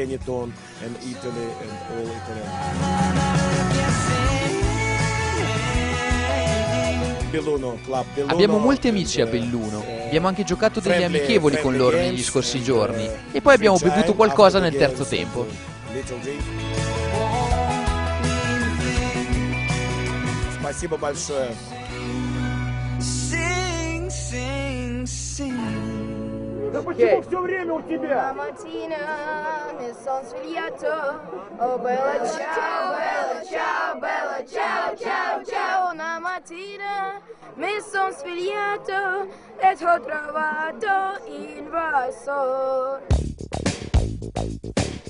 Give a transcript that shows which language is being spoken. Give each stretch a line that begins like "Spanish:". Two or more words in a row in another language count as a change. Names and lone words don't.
Italian: Abbiamo molti amici a Belluno, abbiamo anche giocato degli amichevoli con loro negli scorsi giorni e poi abbiamo bevuto qualcosa nel terzo tempo.
Russian: Спасибо большое.
English: Sing, sing, sing.
Russian: Да почему все время у тебя?
Italian: Oh bella ciao, bella ciao, bella ciao, ciao, ciao. Una mattina mi son svegliato e t'ho trovato invasor.